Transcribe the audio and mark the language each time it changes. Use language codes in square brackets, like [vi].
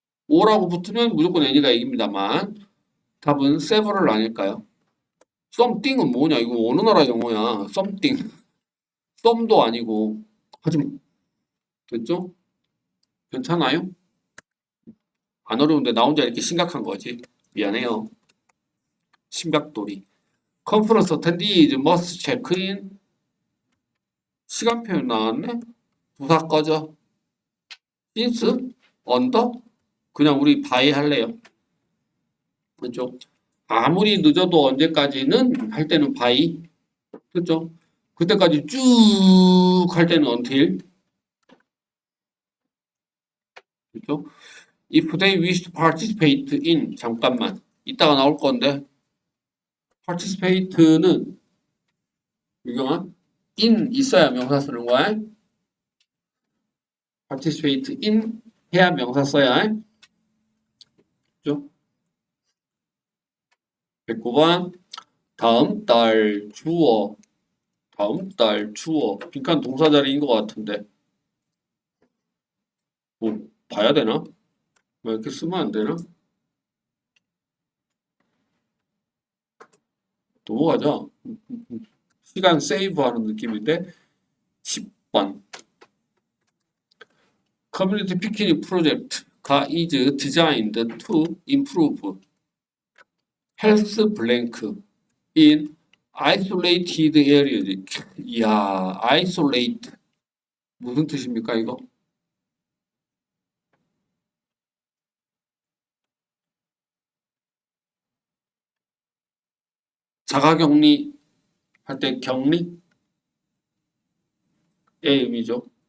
[ko] all라고 붙으면 무조건 any가 이깁니다만 답은 several 아닐까요? something은 뭐냐? 이거 어느 나라 영어야? something. some도 아니고. 하지만 됐죠? 괜찮아요? 안 어려운데 나 혼자 이렇게 심각한 거지. 미안해요. 심각돌이. [en] conference attendees must check in. [ko] 시간 표현 나왔네? 부사 꺼져. since, under? 그냥 우리 by 할래요. 그렇죠? 아무리 늦어도 언제까지는 할 때는 by. 그렇죠? 그때까지 쭉 할 때는 until. 그렇죠? [en] If they wish to participate in. [ko] 잠깐만. 이따가 나올 건데. participate는 유경아 in 있어야 명사 쓰는 거야. [en] participate in [ko] 해야 명사 써야 해. 그죠? 109번 다음 달 주어 다음 달 주어 빈칸 동사 자리인 것 같은데 뭐 봐야 되나? 왜 이렇게 쓰면 안 되나? 넘어가자. 시간 세이브하는 느낌인데 10번 커뮤니티 피크닉 프로젝트가 [en] is designed to improve health blank in isolated areas. [ko] 이야, isolate 무슨 뜻입니까 이거? 자가격리 할 때 격리의 의미죠.